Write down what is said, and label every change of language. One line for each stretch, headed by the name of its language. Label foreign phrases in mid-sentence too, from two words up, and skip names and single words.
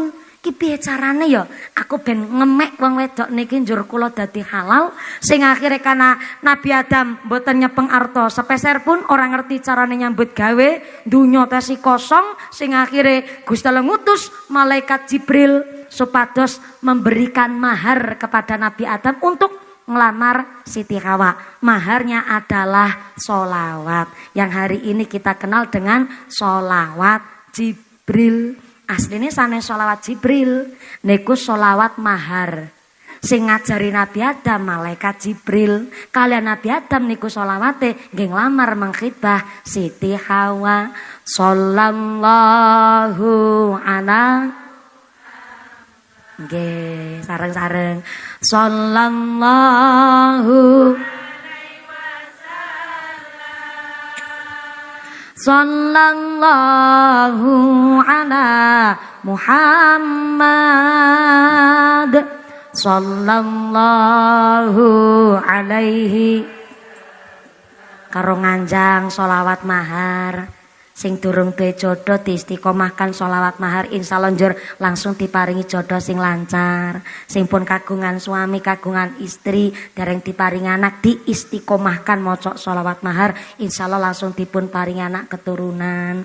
Javanese: Ki piye carane ya aku ben ngemek wong wedok niki njur kula dadi halal sing akhire kana Nabi Adam mboten nyepeng arta sepeser pun orang ngerti carane nyambut gawe dunya tesi kosong sing akhire Gusti Allah ngutus malaikat Jibril supados
Indonesian: memberikan mahar kepada Nabi Adam untuk
Javanese: ngelamar Siti Hawa.
Indonesian: Maharnya adalah sholawat yang hari ini kita kenal dengan sholawat Jibril.
Javanese: Aslinya sanes sholawat Jibril niku sholawat mahar. Sing ngajari Nabi Adam malaikat Jibril. Kalian Nabi Adam niku sholawate nggih nglamar mengkhidbah Siti Hawa.
Arabic: Sallallahu ala
Javanese: nggih sareng-sareng
Arabic: sallallahu sallallahu ala Muhammad sallallahu alaihi
Javanese: karo nganjang sholawat mahar. Sing durung duwe jodoh diistiqomahkan sholawat mahar insyaallah njur langsung diparingi jodoh sing lancar. Sing pun kagungan suami, kagungan istri, dereng diparingi anak diistiqomahkan maca sholawat mahar insyaallah langsung dipun paringi anak keturunan.